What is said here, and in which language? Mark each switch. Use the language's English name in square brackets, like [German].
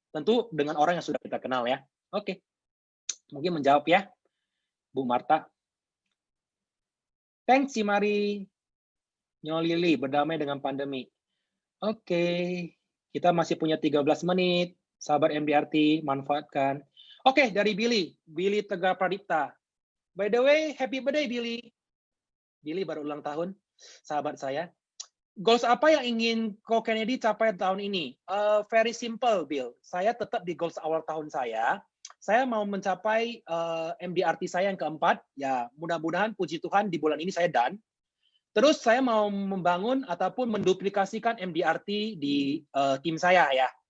[Indonesian] Tentu dengan orang yang sudah kita kenal ya. Oke. Mungkin menjawab ya, Bu Marta. Thanks, Cimari. Nyolili, berdamai dengan pandemi. Oke, kita masih punya 13 menit. Sahabat MDRT, manfaatkan. Oke, dari Billy Tegar Pradipta. [English] By the way, happy birthday, Billy. [Indonesian] Billy baru ulang tahun, sahabat saya. Goals apa yang ingin Ko Kennedy capai tahun ini? [English] Very simple, [Indonesian] Bill. Saya tetap di goals awal tahun saya. Saya mau mencapai MDRT saya yang keempat. Ya, mudah-mudahan puji Tuhan di bulan ini saya done. Terus saya mau membangun ataupun menduplikasikan MDRT di tim saya ya.